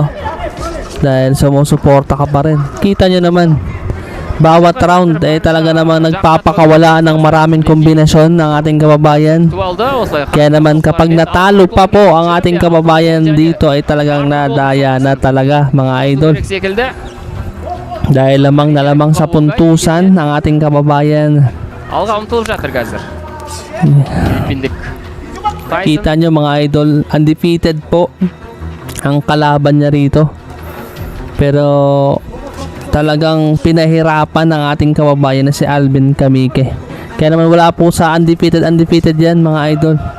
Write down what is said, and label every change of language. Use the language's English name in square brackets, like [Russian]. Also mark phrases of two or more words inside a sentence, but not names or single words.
[Filipino] Dahil sumusuporta ka pa rin. Kita nyo naman, bawat round talaga namang nagpapakawala ng maraming kombinasyon ng ating kababayan. Kaya naman kapag natalo pa po ang ating kababayan dito ay talagang nadaya na talaga mga idol. Dahil lamang sa puntusan ang ating kababayan. [Kazakh] Алға ұмтылып жатыр қазір. Филиппиндік. [Filipino] Kita nyo mga idol, undefeated po ang kalaban niya rito. Pero talagang pinahirapan ng ating kababayan na si Alvin Kamike. Kaya naman wala po sa undefeated yan mga idol.